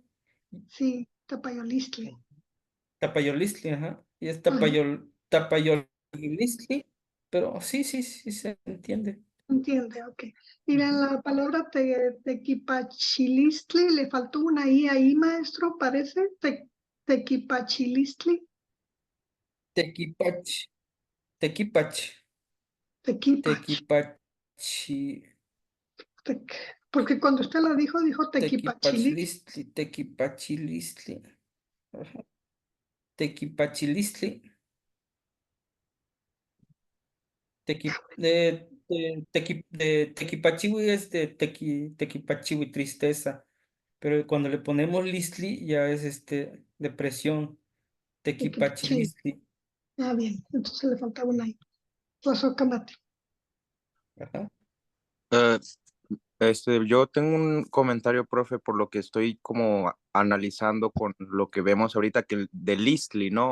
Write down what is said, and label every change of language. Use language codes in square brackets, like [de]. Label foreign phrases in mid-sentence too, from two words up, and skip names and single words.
[es] sí, tapayolistli. Tapayolistli, ajá. Y es Ajá, tapayolistli, pero sí, sí, sí se entiende. entiende, ok. Mira, en Ujú. la palabra tequipachilistli le faltó una I ahí, maestro, parece. Tequipachilistli, Tequipach, tequipach, tequipach. tequipachi, tec- Porque cuando usted la dijo tequipachilistli. tequipachilistli, tequipachilistli, ajá. Tequipachilistli, tequipachiwi es de tequipachiwi, tristeza, pero cuando le ponemos listli ya es depresión, Sí, tequipachilistli, ah, bien, entonces le faltaba una I. Pasó Camate. ajá. Eh, yo tengo un comentario, profe, por lo que estoy como analizando con lo que vemos ahorita que de Listli, ¿no?